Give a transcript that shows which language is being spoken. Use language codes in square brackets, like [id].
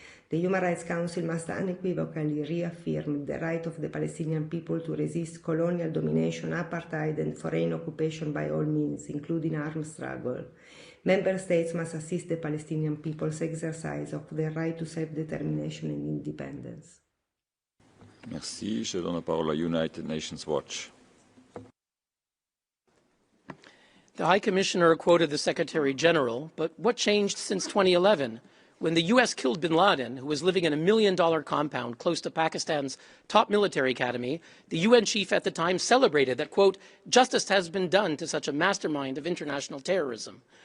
[en] The Human Rights Council must unequivocally reaffirm the right of the Palestinian people to resist colonial domination, apartheid, and foreign occupation by all means, including armed struggle. Member States must assist the Palestinian people's exercise of their right to self-determination and independence. [fr] Merci. Je donne la parole à United Nations Watch. [en] The High Commissioner quoted the Secretary General, but what changed since 2011? When the U.S. killed bin Laden, who was living in a $1 million compound close to Pakistan's top military academy, the UN chief at the time celebrated that, quote, justice has been done to such a mastermind of international terrorism.